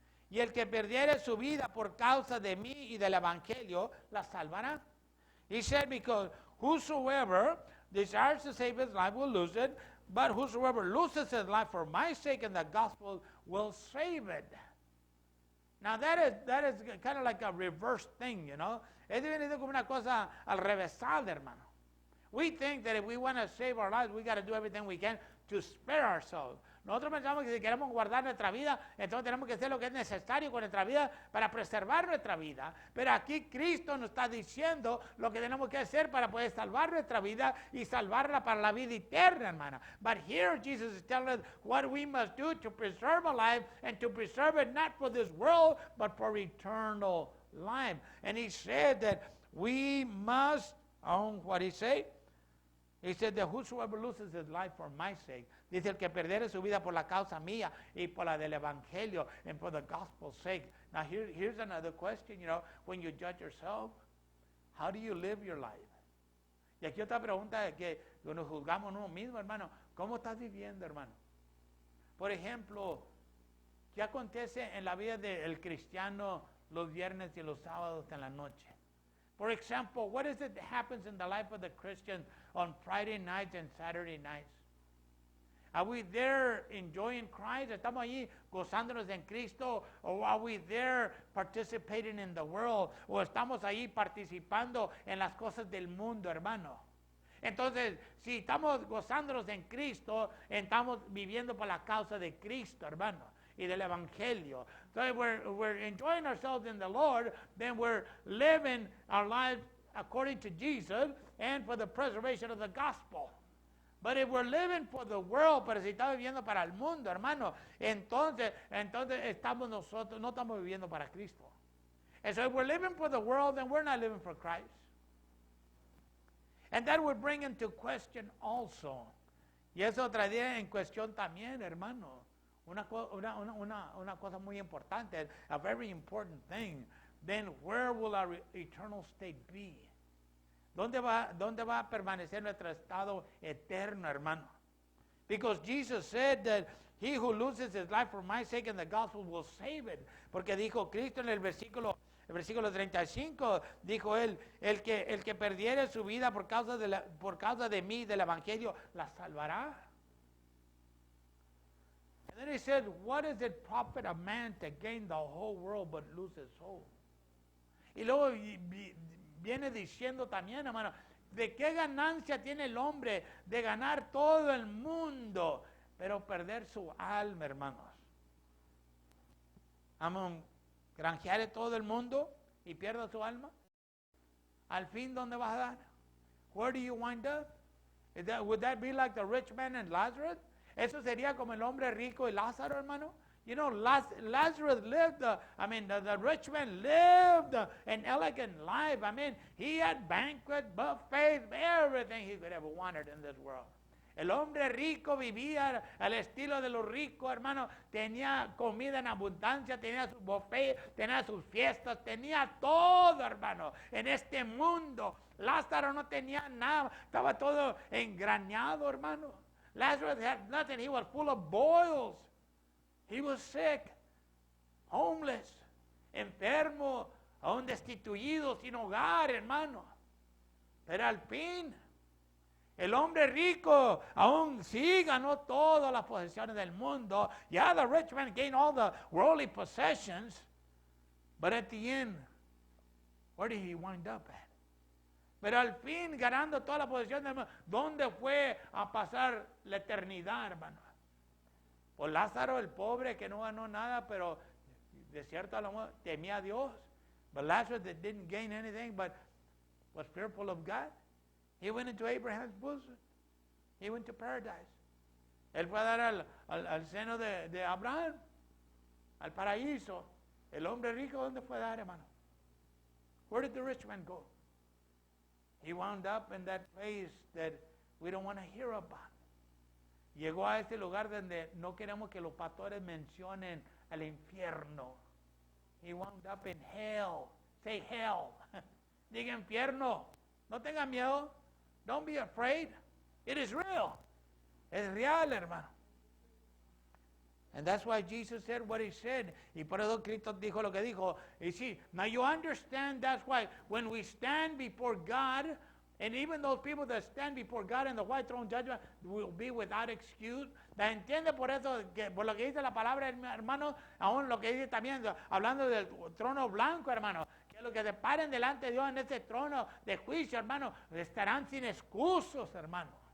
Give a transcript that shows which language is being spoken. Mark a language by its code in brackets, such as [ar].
[es] Y el que perdiere su vida por causa de mí y del evangelio, la salvará. [en] He said, because whosoever desires to save his life will lose it, but whosoever loses his life for my sake and the gospel will save it. Now that is kind of like a reverse thing, you know. [es] Es venido como una cosa al revésada, hermano. [en] We think that if we want to save our lives, we got to do everything we can to spare ourselves. [es] Nosotros pensamos que si queremos guardar nuestra vida, entonces tenemos que hacer lo que es necesario con nuestra vida para preservar nuestra vida. Pero aquí Cristo nos está diciendo lo que tenemos que hacer para poder salvar nuestra vida y salvarla para la vida eterna, hermana. [en] But here Jesus is telling us what we must do to preserve our life and to preserve it not for this world, but for eternal life. And he said that we must, what did he say? He said that whosoever loses his life for my sake, [es] dice el que perdiere su vida por la causa mía y por la del evangelio [en] and for the gospel's sake. Now here's another question, you know, when you judge yourself, how do you live your life? [es] Y aquí otra pregunta que nos juzgamos uno mismo, hermano, ¿cómo estás viviendo, hermano? Por ejemplo, ¿qué acontece en la vida del cristiano los viernes y los sábados en la noche? [en] For example, what is it that happens in the life of the Christian on Friday nights and Saturday nights? Are we there enjoying Christ? [es] ¿Estamos allí gozándonos en Cristo? [en] Or are we there participating in the world? [es] ¿O estamos allí participando en las cosas del mundo, hermano? Entonces, si estamos gozándonos en Cristo, estamos viviendo por la causa de Cristo, hermano, y del Evangelio. [en] So if we're enjoying ourselves in the Lord, then we're living our lives according to Jesus and for the preservation of the gospel. But if we're living for the world, [es] pero si estamos viviendo para el mundo, hermano, entonces estamos nosotros, no estamos viviendo para Cristo. [en] And so if we're living for the world, then we're not living for Christ. And that would bring into question also. [es] Y eso traería en cuestión también, hermano. Una cosa muy importante, [en] a very important thing. Then where will our eternal state be? [es] ¿Dónde va a permanecer nuestro estado eterno, hermano? [en] Because Jesus said that he who loses his life for my sake and the gospel will save it. [es] Porque dijo Cristo en el versículo 35, dijo él, el que perdiere su vida por causa de mí, del evangelio, la salvará. [en] And then he said, what does it profit a man to gain the whole world but lose his soul? [es] Y luego viene diciendo también, hermano, ¿de qué ganancia tiene el hombre de ganar todo el mundo, pero perder su alma, hermanos? Amén. Granjeare todo el mundo y pierda su alma. Al fin, ¿dónde vas a dar? [en] Where do you wind up? Would that be like the rich man and Lazarus? [es] Eso sería como el hombre rico y Lázaro, hermano. [en] You know, Lazarus lived, the rich man lived an elegant life. I mean, he had banquet, buffets, everything he could ever wanted in this world. [es] El hombre rico vivía al estilo de los ricos, hermano. Tenía comida en abundancia, tenía su buffet, tenía sus fiestas, tenía todo, hermano, en este mundo. Lázaro no tenía nada, estaba todo engrañado, hermano. [en] Lazarus had nothing, he was full of boils. He was sick, homeless, [es] enfermo, aún destituido, sin hogar, hermano. Pero al fin, el hombre rico aún sí ganó todas las posesiones del mundo. [en] Yeah, the rich man gained all the worldly possessions. But at the end, where did he wind up at? [es] Pero al fin, ganando toda la posesión del mundo, ¿dónde fue a pasar la eternidad, hermano? Pues Lázaro, el pobre que no ganó nada, pero de cierto a lo mejor temía a Dios. [en] But Lazarus that didn't gain anything, but was fearful of God. He went into Abraham's bosom. He went to paradise. [es] Él fue a dar al seno de Abraham, al paraíso. El hombre rico, ¿dónde fue a dar, hermano? [en] Where did the rich man go? He wound up in that place that we don't want to hear about. [es] Llegó a ese lugar donde no queremos que los pastores mencionen el infierno. [en] He wound up in hell. Say hell. [es] Diga infierno. No tenga miedo. [en] Don't be afraid. It is real. [es] Es real, hermano. [en] And that's why Jesus said what he said. [es] Y por eso Cristo dijo lo que dijo. [en] You see, now you understand that's why when we stand before God, and even those people that stand before God in the white throne judgment will be without excuse. [es] ¿La entiende? Por eso, por lo que dice la palabra, hermano, aún lo que dice también, hablando del trono blanco, hermano, que los que se paren delante de Dios en ese trono de juicio, hermano, estarán sin excusas, hermano.